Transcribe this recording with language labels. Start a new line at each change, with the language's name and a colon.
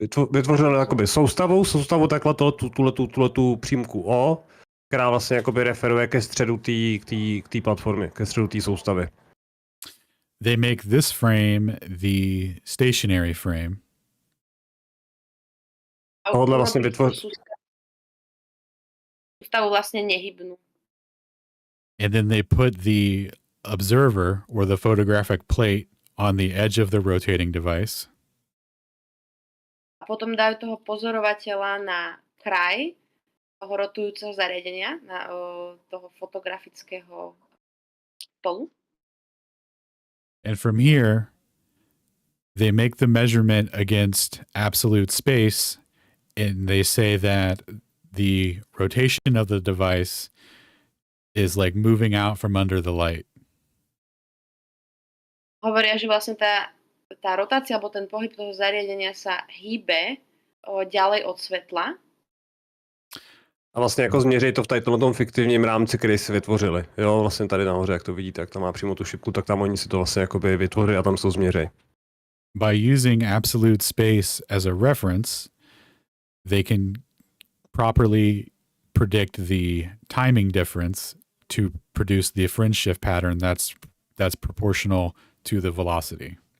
Czech: vytvořeno jakoby soustavu takhle tu přímku O, která vlastně jakoby referuje ke středu té platformy, ke středu té soustavy.
English: They make this frame the stationary frame.
Czech: Tohle vlastně vytvoří soustavu vlastně nehybnú.
English: And then they put the observer or the photographic plate on the edge of the rotating device.
Slovak: A potom dajú toho pozorovateľa na kraj toho rotujúceho zariadenia, na toho fotografického stolu.
English: And from here, they make the measurement against absolute space, and they say that the rotation of the device is like moving out from under the light.
Slovak: Hovoria, že vlastne tá rotácia alebo ten pohyb toho zariadenia sa hýbe ďalej od svetla.
Czech: A vlastně jako změří to v tady tom fiktivním rámci, který si vytvořili. Jo, vlastně tady nahoře, jak to vidíte, jak tam má přímo tu šipku, tak tam oni si to vlastně jakoby vytvořili a tam se to změří.
English: By using absolute space as a reference, they can properly predict the timing difference to produce the fringe shift pattern that's proportional to the velocity.